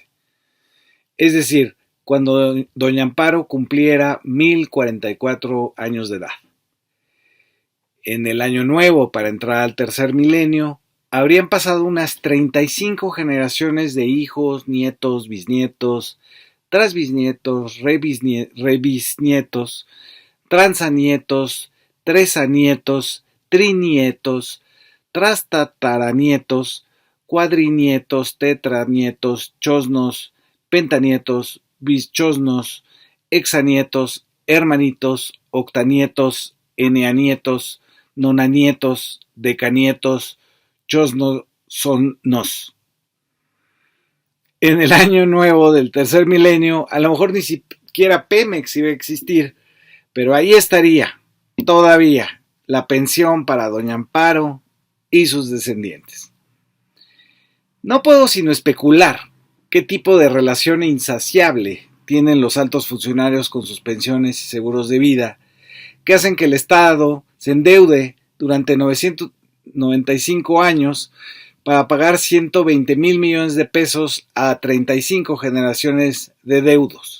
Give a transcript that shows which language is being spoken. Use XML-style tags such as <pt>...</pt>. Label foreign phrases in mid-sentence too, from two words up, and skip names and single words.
<es>Es decir, cuando doña Amparo cumpliera 1044 años de edad. En el año nuevo, para entrar al tercer milenio, habrían pasado unas 35 generaciones de hijos, nietos, bisnietos, trasbisnietos, rebisnietos, transanietos, tresanietos, trinietos, trastataranietos, cuadrinietos, tetranietos, chosnos, pentanietos, bischosnos, hexanietos, hermanitos, octanietos, eneanietos, nonanietos, decanietos, chosnosonos. En el año nuevo del tercer milenio, a lo mejor ni siquiera Pemex iba a existir, pero ahí estaría, todavía, la pensión para doña Amparo y sus descendientes. No puedo sino especular qué tipo de relación insaciable tienen los altos funcionarios con sus pensiones y seguros de vida, que hacen que el Estado se endeude durante 995 años para pagar 120,000 millones de pesos a 35 generaciones de deudos.</es>